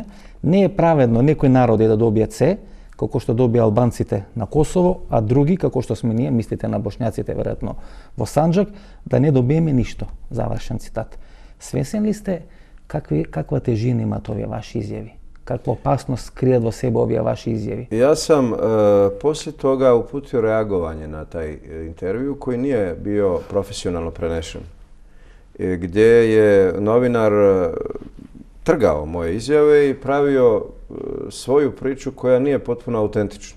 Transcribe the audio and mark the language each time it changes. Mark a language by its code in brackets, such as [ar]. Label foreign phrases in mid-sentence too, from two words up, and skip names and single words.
[mk] Не е праведно некои народи да добијат се, како што добија албанците на Косово, а други, како што сме ние, мислите на бошњаците, веројатно, во Санџак, да не добиеме ништо. Завршен цитат. Свесен ли сте каква тежина имаат овие ваши изјави? Каква опасност кријат во себе овие ваши изјави? [bs] Ja sam poslije toga uputio reagovanje na taj intervju koji nije bio profesionalno prenešen, gdje je novinar trgao moje izjave i pravio svoju priču koja nije potpuno autentična.